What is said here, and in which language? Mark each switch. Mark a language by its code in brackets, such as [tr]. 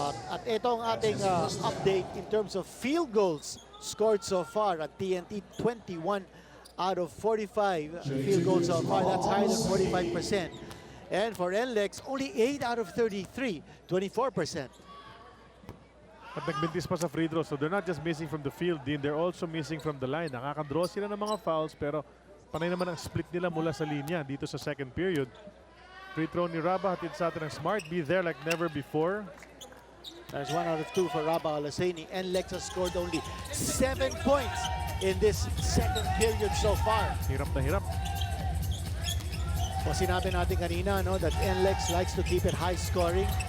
[tl] At ito ang ating update [en] in terms of field goals scored so far [tl] at TNT. [en] 21 out of 45 field goals so far. That's higher than 45%. And for NLEX, only 8 out of 33, 24%. [tl] At nagbintis pa sa [en] free throw, so they're not just missing from the field, din they're also missing from the line. [tl] Nakakadraw sila ng mga fouls, pero panay naman ang split nila mula sa linya dito sa second period. Free throw ni Raba, hatid sa atin ng Smart. [en] Be there like never before. There's 1 out of 2 for Raba Alasane. NLEX has scored only 7 points in this second period so far. [tl] Hirap na hirap. O sinabi natin kanina, [en] no, that NLEX likes to keep it high scoring.